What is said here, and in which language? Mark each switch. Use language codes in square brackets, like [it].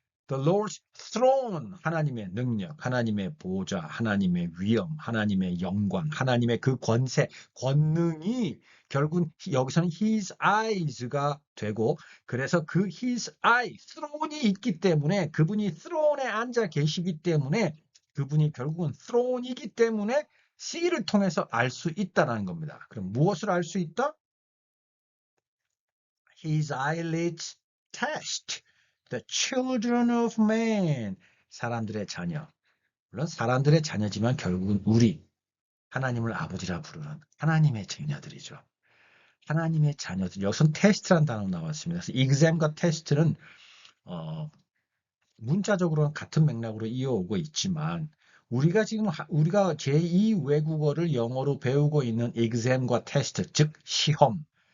[ko] The Lord's throne, 하나님의 능력, 하나님의 보좌, 하나님의 위엄, 하나님의 영광, 하나님의 그 권세, 권능이 결국은 여기서는 [en] His eyes [ko] 가 되고, 그래서 그 [en] His eye, [ko] throne이 있기 때문에, 그분이 throne에 앉아 계시기 때문에, 그분이 결국은 throne이기 때문에 C를 통해서 알 수 있다는 겁니다. 그럼 무엇을 알 수 있다? [en] His eyelids test the children of man. [ko] 사람들의 자녀. 물론 사람들의 자녀지만 결국은 우리 하나님을 아버지라 부르는 하나님의 자녀들이죠. 하나님의 자녀들. 여기서 테스트란 단어가 나왔습니다. 그래서 exam과 테스트는 문자적으로는 같은 맥락으로 이어오고 있지만 우리가 지금 우리가 제2 외국어를 영어로 배우고 있는 exam과 테스트, 즉 시험.